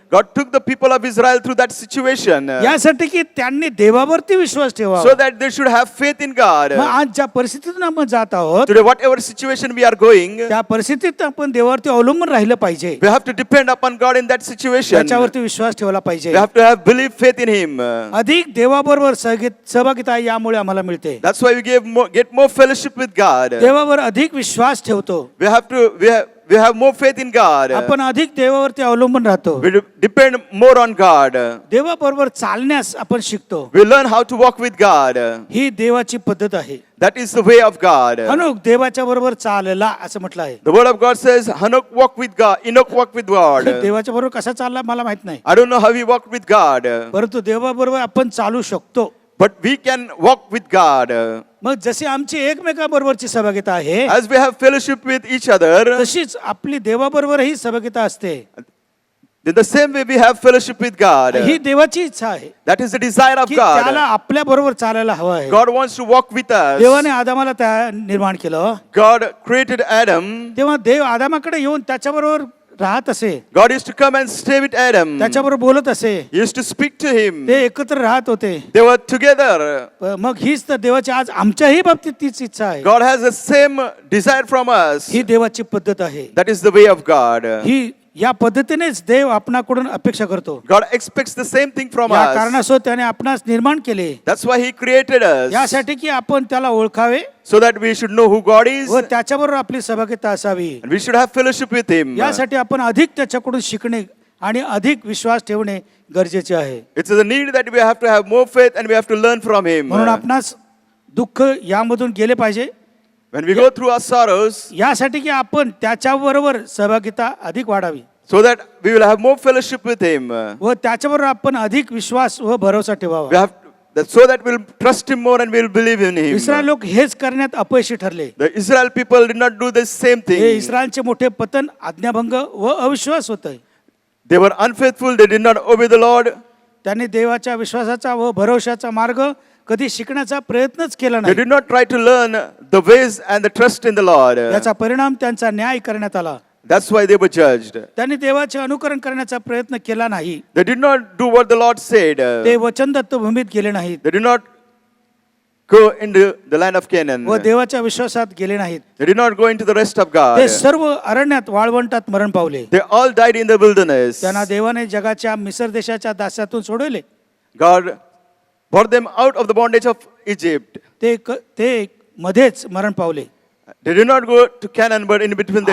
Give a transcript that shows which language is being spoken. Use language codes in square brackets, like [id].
[en] God took the people of Israel through that situation [mr] यासाठी की त्यांनी देवावरती विश्वास ठेवावा. [en] so that they should have faith in God. [mr] मग आज ज्या परिस्थितीतून आपण जात आहोत, [en] Today, whatever situation we are going, [mr] त्या परिस्थितीत आपण देवावरती अवलंबून राहिलं पाहिजे. [en] we have to depend upon God in that situation. [mr] त्याच्यावरती विश्वास ठेवला पाहिजे. [en] We have to have belief, faith in Him. [mr] अधिक देवाबरोबर सहभागिता यामुळे आम्हाला मिळते. [en] That's why we get more fellowship with God. [mr] देवावर अधिक विश्वास ठेवतो. [en] We have more faith in God. [mr] आपण अधिक देवावरती अवलंबून राहतो. [en] We depend more on God. [mr] देवाबरोबर चालण्यास आपण शिकतो. [en] We learn how to walk with God. [mr] ही देवाची पद्धत आहे. [en] That is the way of God. [mr] हनोक देवाच्या बरोबर चालला असं म्हटलं आहे. [en] The word of God says, Enoch walked with God. [mr] देवाच्या बरोबर कसा चालला मला माहित नाही, [en] I don't know how he walked with God, [mr] परंतु देवाबरोबर आपण चालू शकतो. [en] but we can walk with God. [mr] मग जशी आमची एकमेकांबरोबरची सहभागिता आहे, [en] As we have fellowship with each other, [mr] तशीच आपली देवाबरोबरही सहभागिता असते. [en] in the same way we have fellowship with God. [mr] ही देवाची इच्छा आहे [en] That is the desire of [mr] की त्याला [en] God. [mr] आपल्या बरोबर चालायला हवं आहे. [en] God wants to walk with us. [mr] देवाने आदामाला निर्माण केलं, [en] God created Adam. [mr] तेव्हा देव आदामाकडे येऊन त्याच्याबरोबर राहत असे, [en] God used to come and stay with Adam. [mr] त्याच्याबरोबर बोलत असे, [en] He used to speak to him. [mr] ते एकत्र राहत होते. [en] They were together. [mr] मग हीच तर देवाची आज आमच्याही बाबतीत तीच इच्छा आहे. [en] God has the same desire from us. [mr] ही देवाची पद्धत आहे. [en] That is the way of God. [mr] ही या पद्धतीनेच देव आपणाकडून अपेक्षा करतो. [en] God expects the same thing from [mr] या [en] us. [mr] कारणासह त्याने आपणास निर्माण केले, [en] That's why He created us. [mr] यासाठी की आपण त्याला ओळखावे [en] So that we should know who God is. [mr] व त्याच्याबरोबर आपली सहभागिता असावी. [en] And we should have fellowship with Him. [mr] यासाठी आपण अधिक त्याच्याकडून शिकणे आणि अधिक विश्वास ठेवणे गरजेचे आहे. [en] It's a need that we have to have more faith and we have to learn from Him. [mr] म्हणून आपणास दुःख यामधून गेले पाहिजे, [en] When we go through our sorrows, [mr] यासाठी की आपण त्याच्याबरोबर सहभागिता अधिक वाढावी [en] so that we will have more fellowship with Him. [mr] व त्याच्याबरोबर आपण अधिक विश्वास व भरोसा ठेवावा. [en] so that we'll trust him more and we'll believe in him. [mr] Israel लोक हेच करण्यात अपयशी ठरले. [en] The Israel people did not do the same [mr] हे [en] thing. [mr] इस्रायलचे मोठे पतन आज्ञाभंग व अविश्वास होत. [en] They were unfaithful, they did not obey the Lord. [mr] त्यांनी देवाच्या विश्वासाचा व भरोशाचा मार्ग कधी शिकण्याचा प्रयत्नच केला [en] They [mr] नाही. [en] did not try to learn the ways and the trust in the Lord. [mr] याचा परिणाम त्यांचा न्याय करण्यात आला. [en] That's why they were judged. [mr] त्यांनी देवाचे अनुकरण करण्याचा प्रयत्न केला नाही. [en] They did not do what the Lord said. [mr] ते वचनदत्त भूमीत गेले नाहीत [en] They did not go into the land of Canaan. [mr] व देवाच्या विश्वासात गेले नाहीत. [en] They did not go into the rest of [mr] ते [en] God. [mr] सर्व अरण्यात वाळवंटात मरण पावले. [en] They all died in the wilderness. [mr] त्यांना देवाने जगाच्या मिसर देशाच्या दास्यातून सोडवले. [en] God brought them out of the bondage of Egypt. [mr] ते मध्येच मरण पावले. [en] They did not go to Canaan, but in between they